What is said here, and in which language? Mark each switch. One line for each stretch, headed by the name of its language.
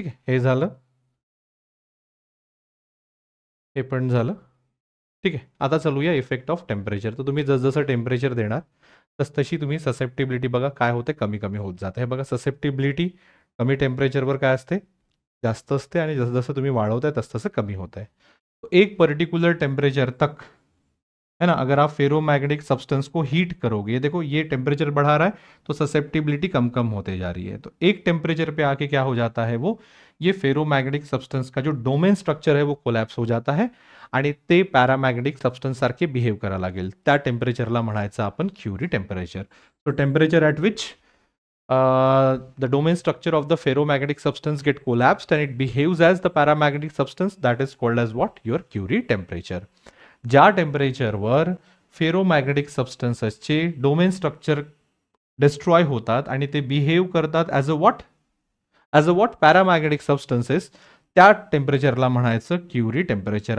Marathi: ठीक आहे, हे झालं, हे पण झालं. ठीक आहे. आता चालूया इफेक्ट ऑफ टेम्परेचर. तर तुम्ही जसजसं टेम्परेचर देणार तशी तुम्ही ससेप्टिबिलिटी बघा काय होते, कमी कमी होत जाते. हे बघा, ससेप्टिबिलिटी कमी टेम्परेचरवर काय असते, जास्त असते आणि जसं तुम्ही वाढवताय तसं कमी होत आहे.
Hindi: एक पर्टिकुलर टेम्परेचर तक, है ना, अगर आप फेरोमैग्नेटिक सब्सटेंस को हीट करोगे, देखो ये टेम्परेचर बढ़ा रहा है तो ससेप्टिबिलिटी कम कम होते जा रही है. तो एक टेम्परेचर पे आके क्या हो जाता है, वो ये फेरोमैग्नेटिक सब्सटेंस का जो डोमेन स्ट्रक्चर है वो कोलॅप्स हो जाता है
Marathi: आणि ते पॅरामॅग्नेटिक सबस्टन्स सारखे बिहेव करायला लागेल. त्या टेम्परेचरला म्हणायचं आपण क्युरी टेम्परेचर.
Hindi: तो temperature at which
English: the domain structure of the ferromagnetic substance get collapsed and it behaves as the paramagnetic substance, that is called as what? Your Curie temperature.
Marathi: ज्या टेम्परेचरवर ferromagnetic सबस्टन्सेसचे domain structure destroy होतात आणि ते behave करतात as a what paramagnetic substances, त्या टेम्परेचरला म्हणायचं Curie temperature.